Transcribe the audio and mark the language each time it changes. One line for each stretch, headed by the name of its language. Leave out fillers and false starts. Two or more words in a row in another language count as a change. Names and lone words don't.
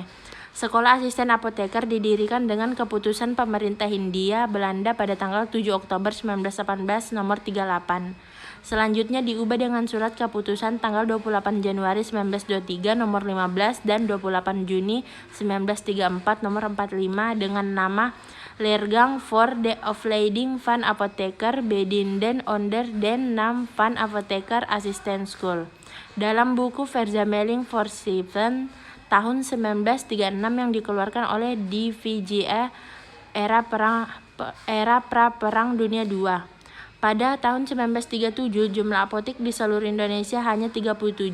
Indonesian: Sekolah asisten apoteker didirikan dengan keputusan pemerintah Hindia Belanda pada tanggal 7 Oktober 1918 nomor 38. Selanjutnya diubah dengan surat keputusan tanggal 28 Januari 1923 nomor 15 dan 28 Juni 1934 nomor 45 dengan nama Leergang voor de opleiding van apotheker bedienden onder den naam van Apotheker Assistent School. Dalam buku Verzameling voor Zeven tahun 1936 yang dikeluarkan oleh DVJA era pra-perang dunia II. Pada tahun 1937, jumlah apotek di seluruh Indonesia hanya 37.